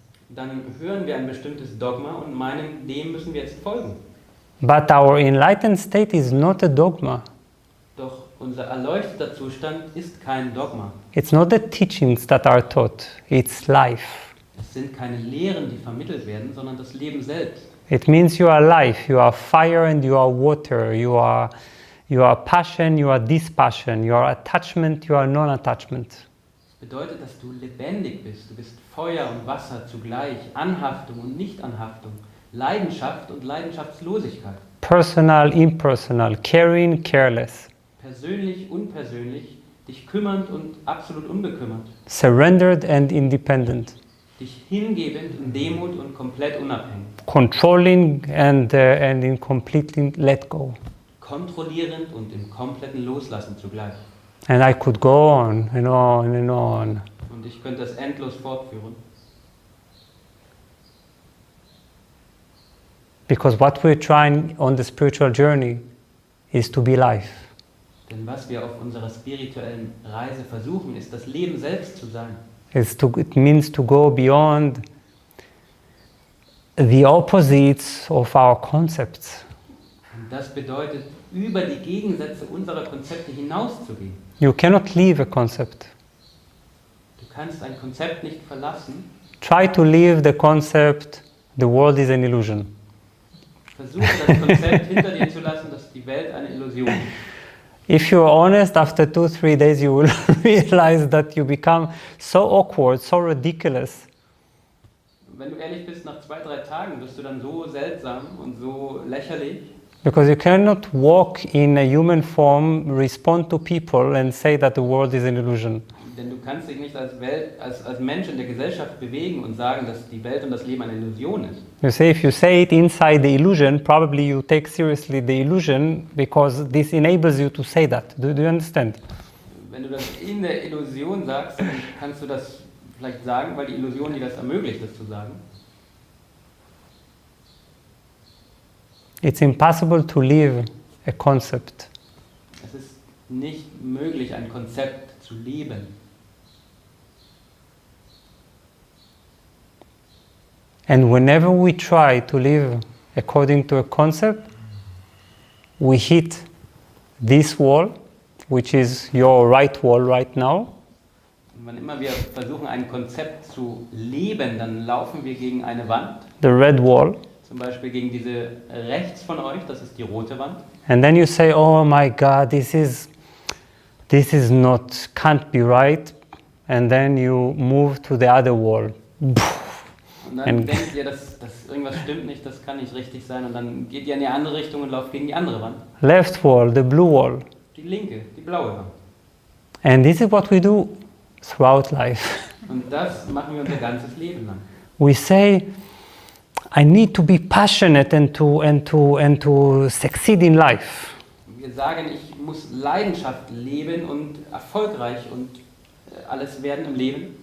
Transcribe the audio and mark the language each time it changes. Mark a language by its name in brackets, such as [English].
[German] Dann hören wir ein bestimmtes Dogma und meinen, dem müssen wir jetzt folgen. [English] But our enlightened state is not a dogma. [German] Doch unser erleuchteter Zustand ist kein Dogma. [English] It's not the teachings that are taught, it's life. [German] Es sind keine Lehren, die vermittelt werden, sondern das Leben selbst. [English] It means you are life, you are fire and you are water, you are passion, you are dispassion, you are attachment, you are non-attachment. [German] Das bedeutet, dass du lebendig bist. Du bist Feuer und Wasser zugleich, Anhaftung und Nichtanhaftung, Leidenschaft und Leidenschaftslosigkeit. [English] Personal, impersonal, caring, careless. [German] Persönlich, unpersönlich, dich kümmernd und absolut unbekümmert. [English] Surrendered and independent. [German] Dich hingebend in Demut und komplett unabhängig. [English] Controlling and in completely let go. [German] Kontrollierend und im kompletten Loslassen zugleich. [English] And I could go on and on and on. [German] Und ich könnte das endlos fortführen. [English] Because what we're trying on the spiritual journey is to be life. [German] Denn was wir auf unserer spirituellen Reise versuchen, ist das Leben selbst zu sein. [English] It means to go beyond the opposites of our concepts. [German] Und das bedeutet, über die Gegensätze unserer Konzepte hinauszugehen. [English] You cannot leave a concept. [German] Du kannst ein Konzept nicht verlassen. [English] Try to leave the concept, the world is an illusion. [German] Versuche das Konzept hinter dir zu lassen, dass die Welt eine Illusion ist. [English] If you're honest, after 2-3 days you will realize that you become so awkward, so ridiculous. [German] Wenn du ehrlich bist, nach 2-3 Tagen wirst du dann so seltsam und so lächerlich. [English] Because you cannot walk in a human form, respond to people and say that the world is an illusion. [German] Denn du kannst dich nicht als Mensch in der Gesellschaft bewegen und sagen, dass die Welt und das Leben eine Illusion ist. [English] You say, if you say it inside the illusion, probably you take seriously the illusion because this enables you to say that. Do you understand? [German] Wenn du das in der Illusion sagst, dann kannst du das vielleicht sagen, weil die Illusion dir das ermöglicht, das zu sagen. [English] It's impossible to live a concept. [German] Es ist nicht möglich, ein Konzept zu leben. [English] And whenever we try to live according to a concept, we hit this wall, which is your right wall right now. [German] Und wann immer wir versuchen, ein Konzept zu leben, dann laufen wir gegen eine Wand. [English] The red wall. [German] Zum Beispiel gegen diese rechts von euch, das ist die rote Wand. [English] And then you say, oh my God, this is not, can't be right. And then you move to the other wall. [German] Und dann denkt ihr, dass irgendwas stimmt nicht, das kann nicht richtig sein. Und dann geht ihr in die andere Richtung und lauft gegen die andere Wand. [English] Left wall, the blue wall. [German] Die linke, die blaue Wand. [English] And this is what we do throughout life. [German] Und das machen wir unser ganzes Leben lang. [English] We say, I need to be passionate and to succeed in life. [German] Wir sagen, ich muss Leidenschaft leben und erfolgreich und alles werden im Leben.